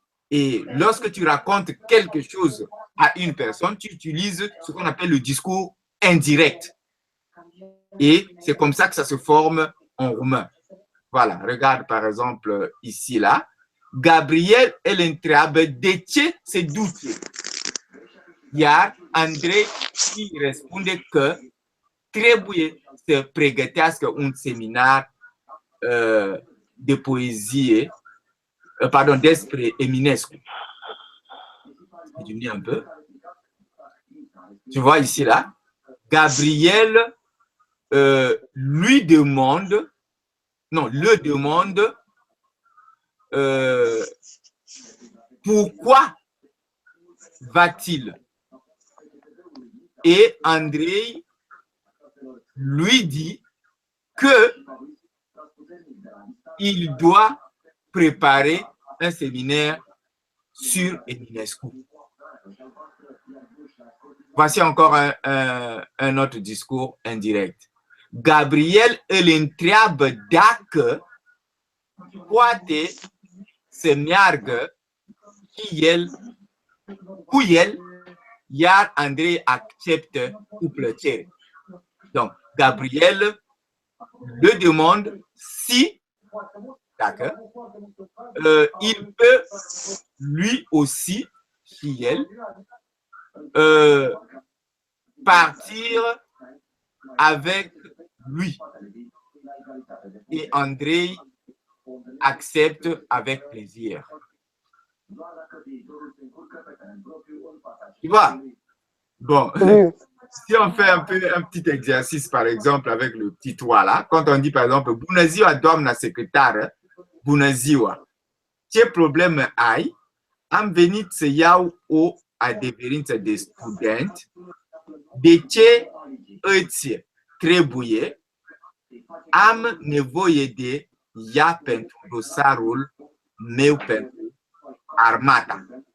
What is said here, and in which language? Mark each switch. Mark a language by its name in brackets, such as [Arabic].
[French] Et lorsque tu racontes quelque chose à une personne, tu utilises ce qu'on appelle le discours indirect. Et c'est comme ça que ça se forme en roumain. Voilà, regarde par exemple ici, là. [Romanian] Gabriel întreabă de ce se duce. Iar Andrei îi răspunde că trebuie să pregătească un seminar [French] de poésie, pardon, [Romanian] despre Eminescu. [French] Je diminue un peu. Tu vois ici, là, Gabriel lui demande, non, le demande pourquoi va-t-il? Et Andrei lui dit que il doit préparer un séminaire sur Eminescu. Voici encore un autre discours indirect. [Romanian] Gabriel îl întreabă dacă poate să meargă cu el, iar Andrei acceptă cu plăcere. [French] Donc, Gabriel le demande si, d'accord, il peut lui aussi, si elle, partir avec lui. Et Andrei accepte avec plaisir. Tu vois? Bon, si on fait un petit exercice, par exemple, avec le petit toit là, quand on dit, par exemple, [Romanian] bună ziua, doamna secretară, bună ziua, ce probleme ai? Am venit să iau o adeverință de student. De ce îți trebuie? Am nevoie de ea pentru dosarul meu pentru armata.